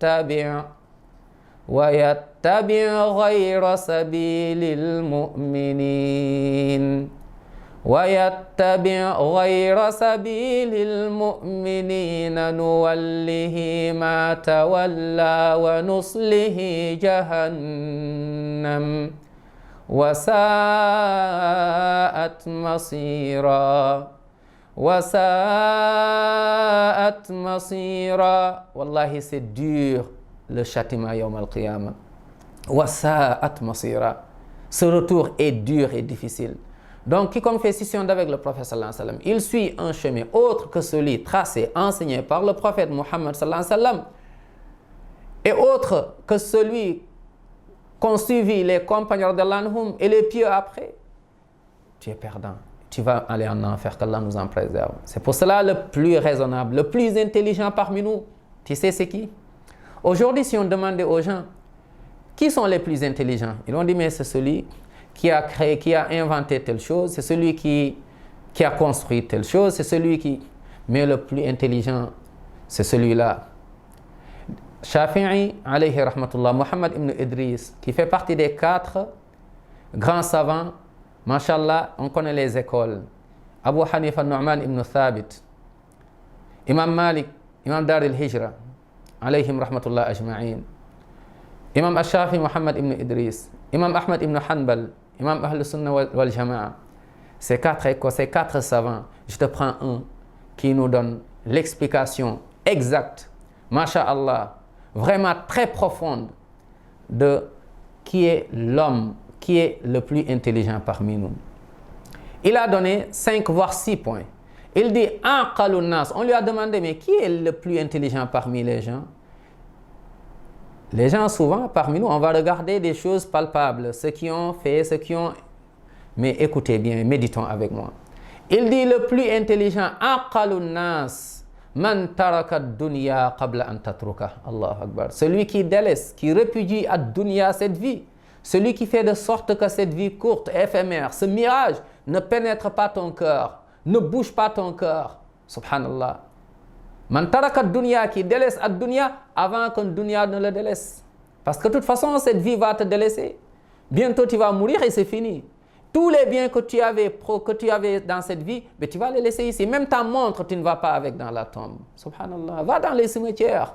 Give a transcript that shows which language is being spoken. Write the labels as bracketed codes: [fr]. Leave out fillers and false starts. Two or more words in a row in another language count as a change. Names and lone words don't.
[ar] وَيَتَّبِعْ غَيْرَ سَبِيلِ الْمُؤْمِنِينَ نُوَلِّهِ مَا تَوَلَّى وَنُصْلِهِ جَهَنَّمَ وَسَاءَتْ مَصِيرًا. [fr] Wallahi, c'est dur le châtiment [ar] يوم القيامة. وَسَاءَتْ مَصِيرًا. [fr] Ce retour est dur et difficile. Donc, quiconque fait scission avec le prophète [ar] صلى الله عليه وسلم, [fr] il suit un chemin autre que celui tracé, enseigné par le prophète Muhammad [ar] صلى الله عليه وسلم, [fr] et autre que celui qu'ont suivi les compagnons d'Allah et les pieux après, tu es perdant. Tu vas aller en enfer, qu'Allah nous en préserve. C'est pour cela le plus raisonnable, le plus intelligent parmi nous, tu sais c'est qui? Aujourd'hui, si on demandait aux gens, qui sont les plus intelligents? Ils vont dire, mais c'est celui qui a créé, qui a inventé telle chose, c'est celui qui a construit telle chose, c'est celui qui... Mais le plus intelligent, c'est celui-là. Shafi'i, [ar] عليه رحمة الله, [fr] Muhammad ibn Idris, qui fait partie des 4 grands savants, mashallah, on connaît les écoles. Abu Hanifa Nu'man ibn Thabit, Imam Malik, Imam Dar al-Hijra, [ar] عليهم رحمة الله أجمعين. [fr] Imam Ash-Shafi Muhammad ibn Idris, Imam Ahmad ibn Hanbal, Imam [ar] أهل السنة والجماعة. [fr] Ces quatre écoles, ces quatre savants, je te prends un qui nous donne l'explication exacte, masha'Allah, vraiment très profonde de qui est l'homme, qui est le plus intelligent parmi nous. Il a donné 5 voire 6 points. Il dit [ar] أعقل الناس. [fr] On lui a demandé, mais qui est le plus intelligent parmi les gens? Les gens, souvent, parmi nous, on va regarder des choses palpables, ceux qui ont fait, ceux qui ont... Mais écoutez bien, méditons avec moi. Il dit le plus intelligent, [ar] أعقل الناس، من ترك الدنيا قبل أن تتركه. الله أكبر. [fr] Celui qui délaisse, qui répudie ad-dunya, cette vie. Celui qui fait de sorte que cette vie courte, éphémère, ce mirage ne pénètre pas ton cœur, ne bouge pas ton cœur. [ar] سبحان الله. من ترك الدنيا, [fr] qui délaisse ad-dunya avant que dunya ne le délaisse. Parce que de toute façon, cette vie va te délaisser. Bientôt, tu vas mourir et c'est fini. Tous les biens que tu avais dans cette vie, mais tu vas les laisser ici. Même ta montre, tu ne vas pas avec dans la tombe. Subhanallah. Va dans les cimetières.